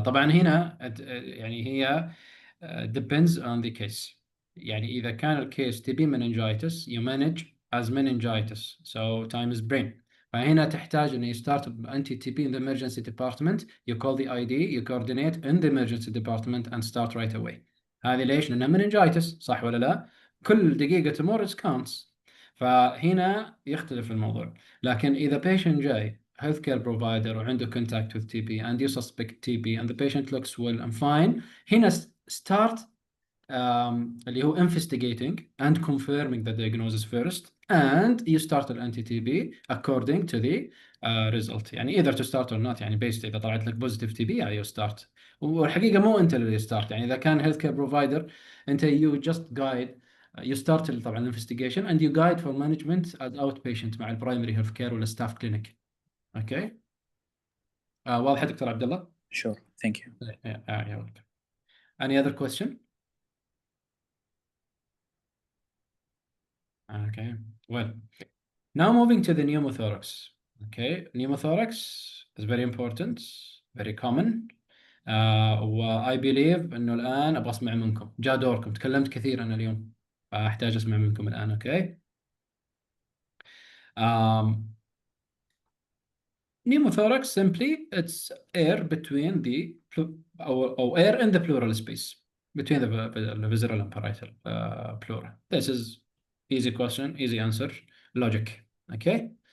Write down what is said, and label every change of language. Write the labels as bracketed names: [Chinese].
[Arabic] طبعا هنا يعني هي [English] depends on the case. [Arabic] يعني إذا كان الكيس [English] TB meningitis you manage as meningitis so time is brain. [Arabic] فهنا تحتاج إنه [English] you start anti-TB in the emergency department, you call the ID, you coordinate in the emergency department and start right away. [Arabic] هذه ليش؟ لأنها meningitis صح ولا لا؟ كل دقيقة تمر [English] it counts. [Arabic] فهنا يختلف الموضوع. لكن إذا patient جاي [English] healthcare provider وعنده contact with TB and you suspect TB and the patient looks well and fine, [Arabic] هنا [English] start [Arabic] اللي هو [English] investigating and confirming the diagnosis first and you start ال anti-TB according to the result. يعني either to start or not، يعني based [Arabic] إذا طلعت لك [English] positive TB يعني you start. [Arabic] والحقيقة مو أنت اللي [English] start، يعني إذا كان healthcare provider أنت you just guide you start طبعا investigation and you guide for management as outpatient [Arabic] مع البرايمري هيلث كير ولا [English] staff clinic. [Arabic] اوكي واضح دكتور عبد الله؟ [English] Sure, thank you. You're welcome. Any other question? Okay, well, now moving to the pneumothorax. Okay, pneumothorax is very important, very common. I believe [Arabic] إنه الآن أبغى أسمع منكم، جاء دوركم، تكلمت كثير أنا اليوم، فأحتاج أسمع منكم الآن. أوكي. [English] Pneumothorax simply it's air between the or air in the pleural space between the visceral and parietal pleura. This is easy question, easy answer, logic. Okay.